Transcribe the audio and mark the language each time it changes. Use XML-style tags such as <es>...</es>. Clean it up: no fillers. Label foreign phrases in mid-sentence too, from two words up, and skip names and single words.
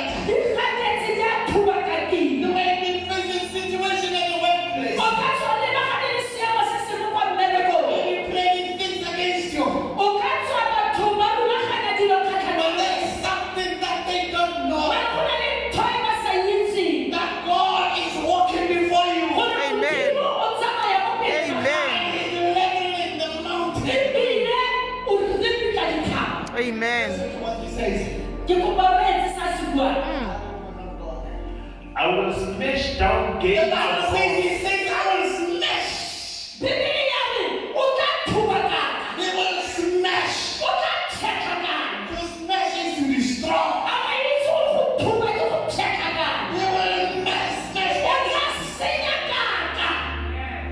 <tn>Di gatetse di a thubakakiwa.</tn> <en>You may be facing situation at the workplace.</en> <tn>O ka tswa o lebagane le seemo se sengwe kwa mmerekong.</tn> <en>You may be planning things against you.</en> <tn>O ka tswa batho ba rulaganya dilo</tn> <en>But</en> <tn>kgatlhanong le</tn> <en>there</en> <tn>wena.</tn> <en>is something that they don't know.</en> <tn>Mara go na le ntho e ba sa itseng.</tn> <en>That God is walking before you.</en> <tn>Gore</tn> <en>Amen.</en> <tn>Modimo o tsamaya mo pele ga</tn> <en>Amen.</en> <tn>gago.</tn> <en>He is leveling the mountain.</en> <tn>Ebile o ripika dithaba.</tn> <en>Amen. That's what He says.</en> <tn>Ke kopa o reetse sa se buang.</tn> <en>I will smash down The gates Bible of says, He bronze. says, I will smash.</en> <tn>Bibele ya re o tla thubakaka.</tn> <en>He will smash.</en> <tn>O tla tšhekakana.</tn> <en>To smash is to destroy.</en> <tn>A wa itse o go thuba ke go tšhekakana.</tn> <en>He will smash.</en> <tn>O tla senya kaka.</tn>